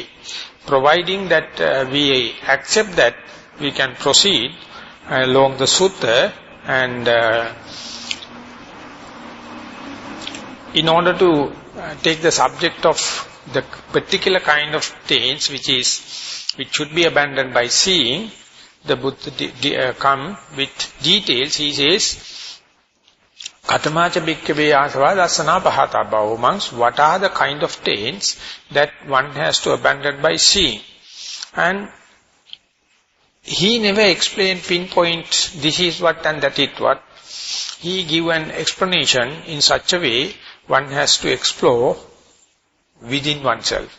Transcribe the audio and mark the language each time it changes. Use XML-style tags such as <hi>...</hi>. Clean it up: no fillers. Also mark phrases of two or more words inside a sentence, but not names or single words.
<en>Providing that we accept that, we can proceed along the Sutta and in order to take the subject of the particular kind of taints which should be abandoned by seeing, the Buddha come with details. He says,</en> <pi>Katamacha bhikkhave asava dasana pahatabha,</pi> <en>monks, what are the kind of taints that one has to abandon by seeing? And he never explained, pinpoint, this is what and that is what. He give an explanation in such a way, one has to explore within oneself.</en>